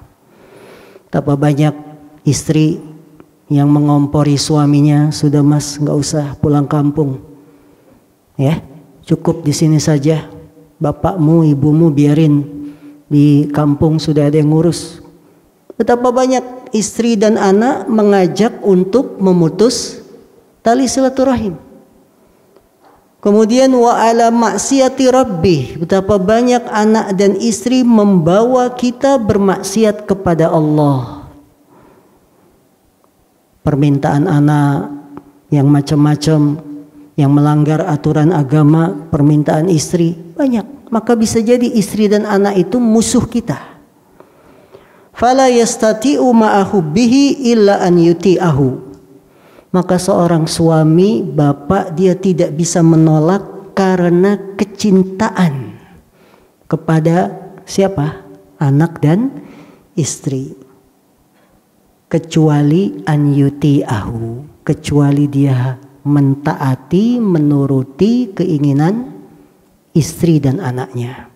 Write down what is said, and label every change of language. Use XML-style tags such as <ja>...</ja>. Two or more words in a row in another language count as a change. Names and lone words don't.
<id>Betapa banyak istri yang mengompori suaminya, sudah mas nggak usah pulang kampung, ya cukup di sini saja, bapakmu ibumu biarin di kampung, sudah ada yang ngurus. Betapa banyak istri dan anak mengajak untuk memutus tali silaturahim.</id> <ar>Kemudian وعلى معصية ربه,</ar> <id>betapa banyak anak dan istri membawa kita bermaksiat kepada Allah. Permintaan anak yang macam-macam, yang melanggar aturan agama, permintaan istri banyak, maka bisa jadi istri dan anak itu musuh kita.</id> <ar>فلا يستطيع مع حبه إلا أن يطيعه.</ar> <id>Maka seorang suami, bapak, dia tidak bisa menolak karena kecintaan kepada siapa? Anak dan istri. Kecuali</id> <ar>أن يطيعه,</ar> <id>kecuali dia mentaati, menuruti keinginan istri dan anaknya.</id>